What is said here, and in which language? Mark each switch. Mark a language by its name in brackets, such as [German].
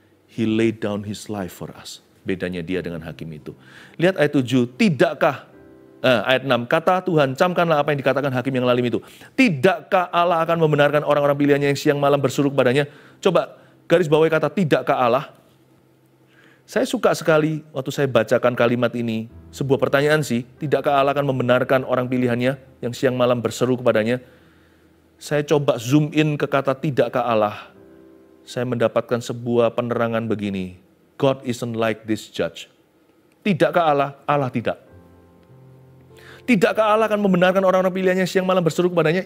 [English] He laid down his life for us. [Indonesian] Bedanya dia dengan hakim itu. Lihat ayat 7, tidakkah ayat 6, kata Tuhan, camkanlah apa yang dikatakan hakim yang lalim itu. Tidakkah Allah akan membenarkan orang-orang pilihannya yang siang malam berseru kepadanya? Coba garis bawahi kata tidakkah Allah. Saya suka sekali waktu saya bacakan kalimat ini. Sebuah pertanyaan sih, tidakkah Allah akan membenarkan orang pilihannya yang siang malam berseru kepadanya? Saya coba zoom in ke kata tidakkah Allah. Saya mendapatkan sebuah penerangan begini. [English] God isn't like this judge. [Indonesian] Tidakkah Allah? Allah tidak. Tidakkah Allah akan membenarkan orang-orang pilihannya siang malam berseru kepadanya?